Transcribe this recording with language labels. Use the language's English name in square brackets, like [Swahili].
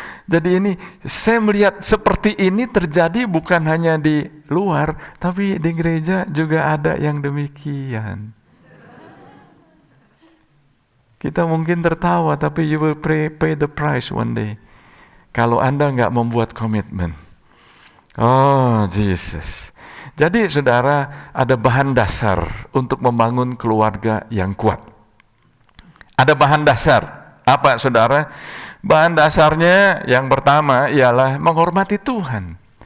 [Indonesian] Jadi ini saya melihat seperti ini terjadi bukan hanya di luar, tapi di gereja juga ada yang demikian. Kita mungkin tertawa, tapi [English] you will pay the price one day. [Indonesian] Kalau Anda nggak membuat komitmen. [English] Oh, Jesus. [Indonesian] Jadi, saudara, ada bahan dasar untuk membangun keluarga yang kuat. Ada bahan dasar. Apa, saudara? Bahan dasarnya yang pertama ialah menghormati Tuhan.